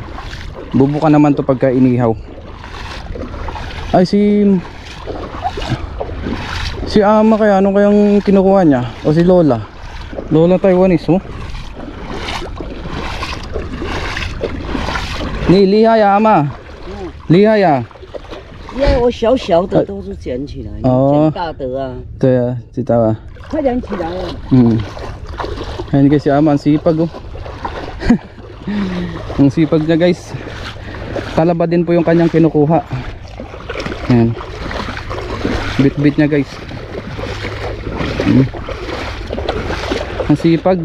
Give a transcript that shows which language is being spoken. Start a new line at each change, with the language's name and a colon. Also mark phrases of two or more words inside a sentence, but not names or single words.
Filipino: Bubuka naman to pagka inihaw. Ay si ama, kaya ano kayang kinukuha niya? O si Lola? Lola Taiwanese oh.
Chinese: 你厉害呀
Filipino: ama.
Chinese: 厉害呀. 因为我小小的都是捡起来，捡大的啊。对啊，知道啊。快点起来啊！
Filipino: Ayan guys, si ama, ang sipag oh. Ang sipag niya guys. Talaba din po yung kanyang kinukuha. Ayan. Bit-bit niya guys. Ang sipag.